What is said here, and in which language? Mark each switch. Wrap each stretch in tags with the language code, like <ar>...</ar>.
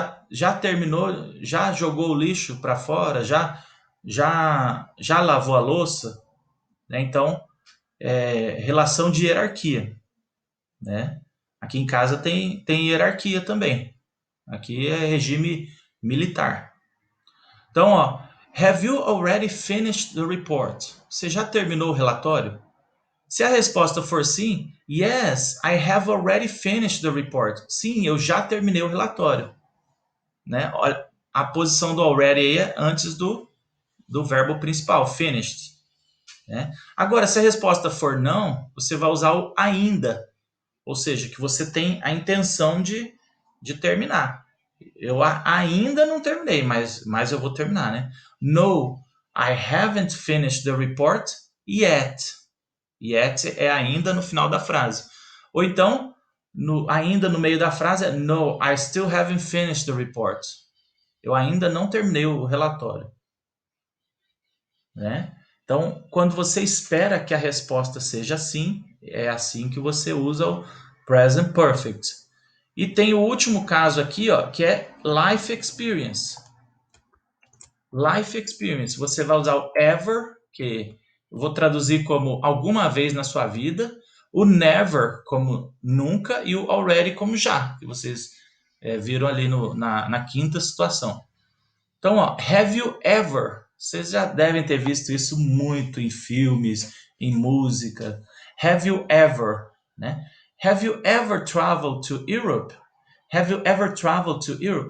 <pt>Já terminou, já jogou o lixo para fora, já lavou a louça. Né? Então, relação de hierarquia. Né? Aqui em casa tem hierarquia também. Aqui é regime militar.</pt> <en>Então, ó, have you already finished the report?</en> <pt>Você já terminou o relatório? Se a resposta for sim,</pt> <en>yes, I have already finished the report.</en> <pt>Sim, eu já terminei o relatório. Né? Olha, a posição do already aí é antes do verbo principal, finished. Né? Agora, se a resposta for não, você vai usar o ainda. Ou seja, que você tem a intenção de terminar. Eu ainda não terminei, mas eu vou terminar, né?</pt> <en>No, I haven't finished the report yet.</en> <pt>Yet é ainda no final da frase. Ou então, ainda no meio da frase é</pt> <en>no, I still haven't finished the report.</en> <pt>Eu ainda não terminei o relatório. Né? Então, quando você espera que a resposta seja sim, é assim que você usa o present perfect. E tem o último caso aqui, ó, que é life experience. Life experience. Você vai usar o ever, que eu vou traduzir como alguma vez na sua vida, o never como nunca e o already como já, que vocês viram ali na quinta situação. Então, ó,</pt> <en>have you ever?</en> <pt>Vocês já devem ter visto isso muito em filmes, em música.</pt> <en>Have you ever, né? Have you ever traveled to Europe? Have you ever traveled to Europe?</en>